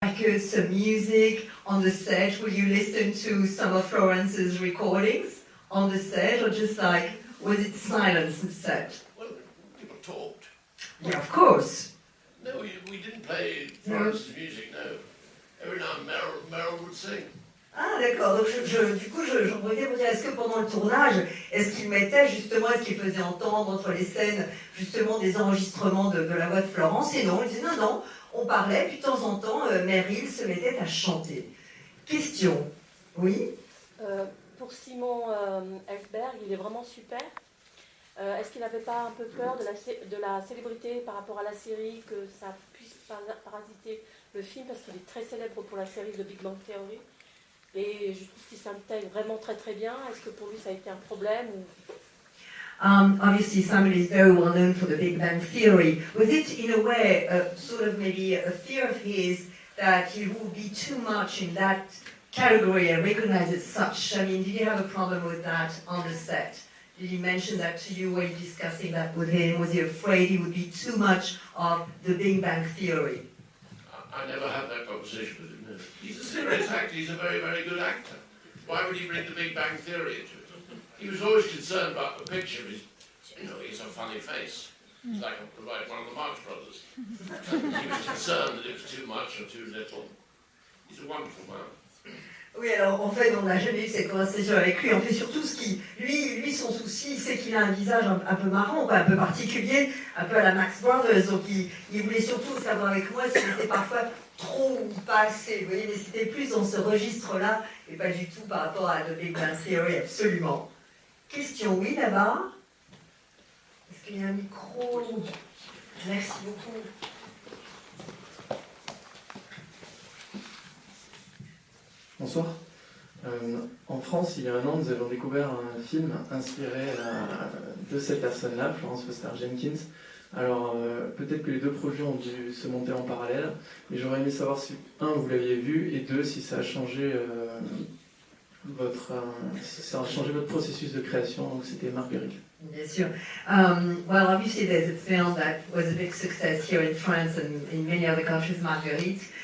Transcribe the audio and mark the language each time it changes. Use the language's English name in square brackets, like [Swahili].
[English] like some music on the set? Will you listen to some of Florence's recordings on the set, or just like, was it silence on set? Well, people talked. Yeah, of course. No, we didn't play Florence's music, no. Every now and then Meryl would sing. [French] Ah d'accord, donc du coup j'en voulais vous dire, est-ce que pendant le tournage, est-ce qu'il mettait justement, est-ce qu'il faisait entendre entre les scènes justement des enregistrements de la voix de Florence? Et non, il disait non, on parlait, puis de temps en temps, Meryl se mettait à chanter. Question, oui? Pour Simon Helberg, il est vraiment super. Est-ce qu'il n'avait pas un peu peur de la célébrité par rapport à la série, que ça puisse parasiter le film, parce qu'il est très célèbre pour la série de Big Bang Theory? Et je trouve qu'il s'intègre vraiment très très bien. Est-ce que pour lui ça a été un problème ou... [English] Obviously, Simon is very well known for the Big Bang Theory. Was it, in a way, sort of maybe a fear of his that he would be too much in that category and recognized as such? I mean, did you have a problem with that on the set? Did he mention that to you when discussing that with him? Was he afraid he would be too much of the Big Bang Theory? I never had that conversation with him. No. He's a serious actor. He's a very, very good actor. Why would he bring the Big Bang Theory into it? He was always concerned about the picture. He's a funny face. He's like one of the Marx Brothers. He was concerned that it was too much or too little. He's a wonderful man. [French] Oui, alors en fait, on n'a jamais eu cette conversation avec lui. En fait, surtout ce qui, lui, son souci, c'est qu'il a un visage un peu marrant, un peu particulier, un peu à la Marx Brothers. Donc, il voulait surtout savoir avec moi s'il était parfois trop ou pas assez. Vous voyez, mais c'était plus dans ce registre-là et pas du tout par rapport à The Big Bang Theory, absolument. Question, oui, là-bas. Est-ce qu'il y a un micro? Merci beaucoup. Bonsoir. En France, il y a un an, nous avons découvert un film inspiré de cette personne-là, Florence Foster Jenkins. Alors, peut-être que les deux projets ont dû se monter en parallèle, mais j'aurais aimé savoir si, un, vous l'aviez vu, et deux, si ça a changé votre processus de création. Donc, c'était Marguerite. Bien sûr. [English] Well, obviously there's a film that was a big success here in France and in many other countries, Marguerite.